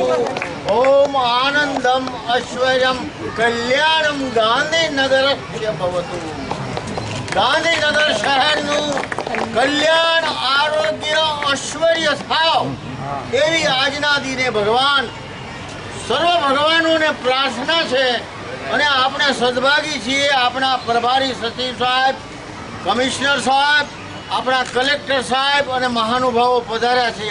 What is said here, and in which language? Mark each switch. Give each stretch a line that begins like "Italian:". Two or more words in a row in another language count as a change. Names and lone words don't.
Sanskrit: ओम आनंदम ऐश्वर्यम कल्याणम गांधीनगरस्य भवतु।
Gujarati: गांधीनगर शहरનું કલ્યાણ આરોગ્ય ઐશ્વર્ય થાવ એવી આજના દિને ભગવાન સર્વ ભગવાનોને પ્રાર્થના છે અને આપણે સદભાગી છીએ। આપણા પ્રભારી સચિવ સાહેબ, કમિશનર સાહેબ, આપણા કલેક્ટર સાહેબ અને મહાનુભાવો પધાર્યા છે।